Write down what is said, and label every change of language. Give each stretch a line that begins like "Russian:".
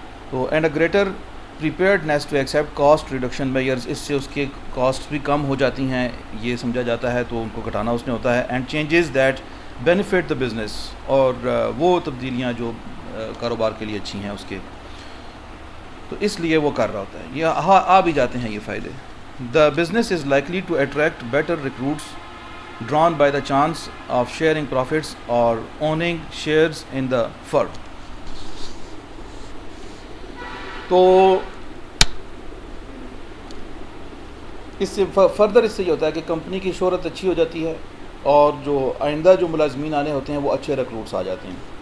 Urdu: تو
English: and a greater preparedness to accept cost reduction measures,
Urdu: اس سے اس کے کاسٹ بھی کم ہو جاتی ہیں یہ سمجھا جاتا ہے، تو ان کو گھٹانا اس نے ہوتا ہے.
English: and changes that benefit the business,
Urdu: اور وہ تبدیلیاں جو کاروبار کے لیے اچھی ہیں اس کے، تو اس لیے وہ کر رہا ہوتا ہے. یہ آ بھی جاتے ہیں یہ فائدے.
English: The business is likely to attract better recruits drawn by the chance of sharing profits اور owning shares in the firm.
Urdu: تو اس سے فردر اس سے یہ ہوتا ہے کہ کمپنی کی شہرت اچھی ہو جاتی ہے، اور جو آئندہ جو ملازمین آنے ہوتے ہیں وہ اچھے ریکروٹس آ جاتے ہیں.